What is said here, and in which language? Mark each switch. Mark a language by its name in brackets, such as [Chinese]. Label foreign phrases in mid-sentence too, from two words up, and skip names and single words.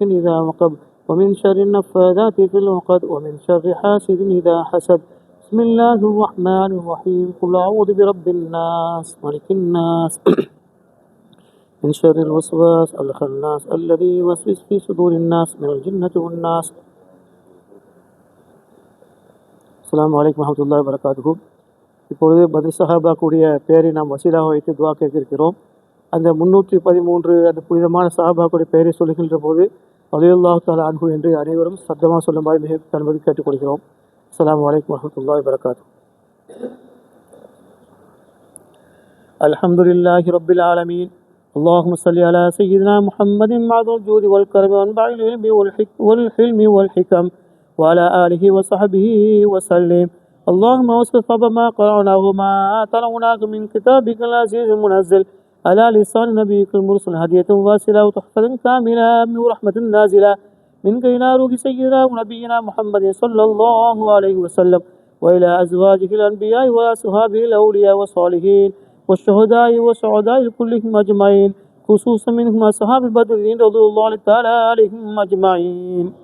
[Arabic] إذا وقب ومن شر النفاذات في العقد ومن شر حاسد إذا حسد بسم الله الرحمن الرحيم قل أعوذ برب الناس ملك الناس من شر الوسواس الخناس الذي يوسوس في صدور الناس من الجنة والناس السلام عليكم ورحمة الله وبركاته [Tamil] இப்பொழுது பதில் சஹாபாக்குடைய பெயரை நாம் வசீலாக வைத்து துவா கேட்க இருக்கிறோம். அந்த 313 அந்த புனிதமான சஹாபாக்குடைய பெயரை சொல்லுகின்ற போது [Arabic] رضي الله تعالى عنه [Tamil] என்று அனைவரும் சத்தமாக சொல்லுமாறு மிக தன்மதி கேட்டுக்கொள்கிறோம். [Arabic] السلام عليكم ورحمة الله وبركاته. الحمد لله رب العالمين. اللهم صل على سيدنا محمد معظم الجود والكرم وانبع العلم والحلم والحكم وعلى آله وصحبه وسلم. اللهم وصف ما قرأناه وما تلوناه من كتابك العزيز المنزل على لسان نبيك المرسل هدية واصلة وتحفة كاملة ورحمة نازلة منك إلى روح سيدنا ونبينا محمد صلى الله عليه وسلم وإلى أزواجه الأنبياء وأصحابه الأولياء والصالحين والشهداء والسعداء كلهم أجمعين خصوصا منهم أصحاب بدر رضي الله تعالى عليهم أجمعين.